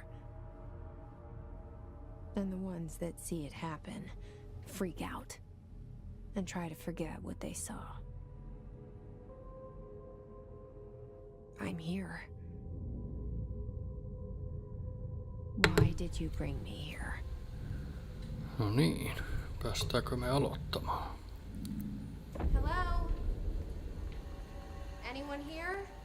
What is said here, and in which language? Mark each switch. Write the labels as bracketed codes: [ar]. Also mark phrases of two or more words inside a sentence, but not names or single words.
[en] And the ones that see it happen freak out and try to forget what they saw. I'm here. Why did you bring me here? [fi] No niin, päästäänkö me aloittamaan? [en] Hello? Anyone here?